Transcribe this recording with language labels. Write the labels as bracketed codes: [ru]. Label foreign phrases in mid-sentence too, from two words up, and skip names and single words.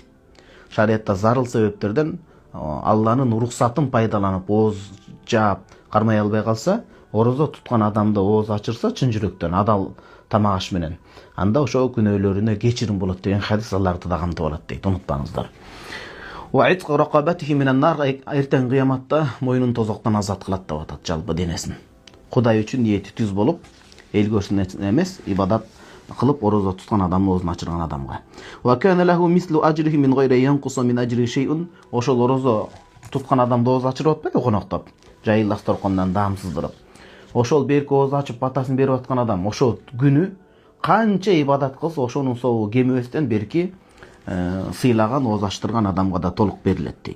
[ky] Шариатта зарыл себептерден Алланын уруксатын пайдаланып ооз жаап кармай албай калса, орозо туткан адамды ооз ачырса чын жүрөктөн адал тамак аш менен, анда ошол күнөөлөрүнө кечирим болот деген хадис аларды да камтып алат дейт, унутпаңыздар. [ar] و أعتق رقبته من النار, [ky] эртең кыяматта мойнун тозоктон азат кылат деп атат жалпы денесин. Кудай үчүн ниети түз болуп, эл көрсүн эмес, ибадат кылып орозо туткан адамдын оозун ачырган адамга. [ar] و كان له مثل أجره من غير ينقص من أجر شيء. [ky] Ошол орозо туткан адамды ооз ачырып атпайбы коноктоп, жайылдастыргандан даамсыздырып. Ошол берки ооз ачып батасын берип аткан адам ошол күнү канча ибадат кылса, ошонун сообу кемебестен берки сыйлаган ооз ачтырган адамга да толук берилет дейт.